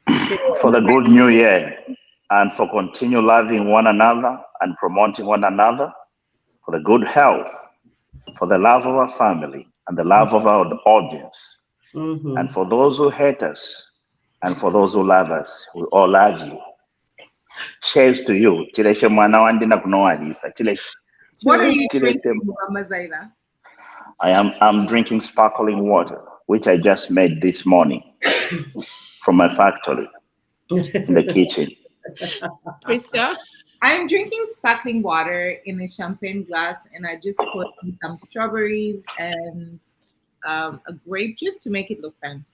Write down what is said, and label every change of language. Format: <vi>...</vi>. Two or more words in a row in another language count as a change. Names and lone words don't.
<en>for the good new year, and for continue loving one another and promoting one another, for the good health, for the love of our family and the love of our audience, and for those who hate us and for those who love us. We all love you. Cheers to you.</en> <bem>Chileshe mwana wandi na kunoalisa.</bem> <en>What are you drinking, Mama Zaida? I'm drinking sparkling water, which I just made this morning from my factory in the kitchen. Krista? I'm drinking sparkling water in a champagne glass, and I just put in some strawberries and a grape juice to make it look fancy.</en>